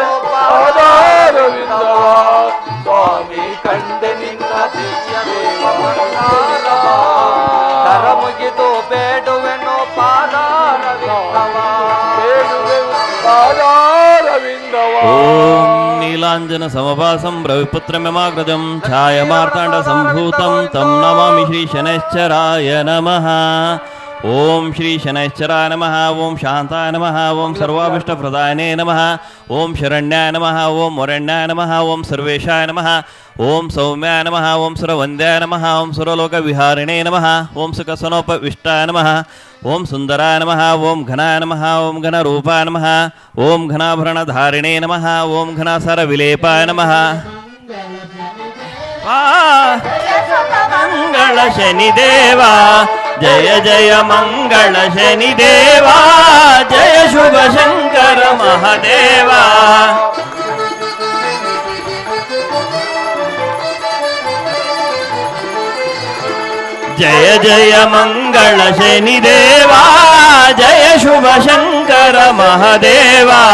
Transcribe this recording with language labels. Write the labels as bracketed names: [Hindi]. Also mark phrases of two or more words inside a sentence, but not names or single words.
[Kannada] ಪಾದಾರವಿಂದವಾ ಸ್ವಾಮಿ ಕಂಡೆ ನಿನ್ನ ದಿವ್ಯ ದೇವ ಕರ ಮುಗಿದು ಬೇಡುವೆನು ಪಾದಾರವಿಂದವಾ ಬೇಡುವೆನು ಪಾದಾರವಿಂದವಾ [Sanskrit] ಓಂ ನೀಲಾಂಜನ ಸಮಭಾಸಂ ರವಿಪುತ್ರಮಿಮಾಗ್ರಜಂ ಛಾಯ ಮಾರ್ತಾಂಡ ಸಂಭೂತಂ ತಂ ನಮಾಮಿ ಶ್ರೀ ಶನೈಶ್ಚರಾಯ ನಮಃ ಓಂ ಶ್ರೀ ಶನೈಶ್ಚರಾಯ ನಮಃ ಓಂ ಶಾಂತಾಯ ನಮಃ ಓಂ ಸರ್ವಾಭಿಷ್ಟಪ್ರದಾಯನೇ ನಮಃ ಓಂ ಶರಣ್ಯಾಯ ನಮಃ ಓಂ ವರಣ್ಯಾಯ ನಮಃ ಓಂ ಸರ್ವೇಶಾಯ ನಮಃ ಓಂ ಸೌಮ್ಯಾಯ ನಮಃ ಓಂ ಸುರವಂದ್ಯಾಯ ನಮಃ ಓಂ ಸುರಲೋಕವಿಹಾರಿಣೇ ನಮಃ ಓಂ ಸುಖಸನೋಪವಿಷ್ಟಾಯ ನಮಃ ಓಂ ಸುಂದರಾಯ ನಮಃ ಓಂ ಘನಾಯ ನಮಃ ಓಂ ಘನರೂಪಾಯ ನಮಃ ಓಂ ಘನಾಭರಣಧಾರಿಣೇ ನಮಃ ಓಂ ಘನಾಸರವಿಲೇಪಾಯ ನಮಃ [Kannada] ಮಂಗಳ ಶನಿದೇವ ಜಯ ಜಯ ಮಂಗಳ ಶನಿದೇವ ಜಯ ಶುಭ ಶಂಕರ ಮಹಾದೇವ ಜಯ ಜಯ ಮಂಗಳ ಶನಿದೇವ ಜಯ ಶುಭ ಶಂಕರ ಮಹಾದೇವ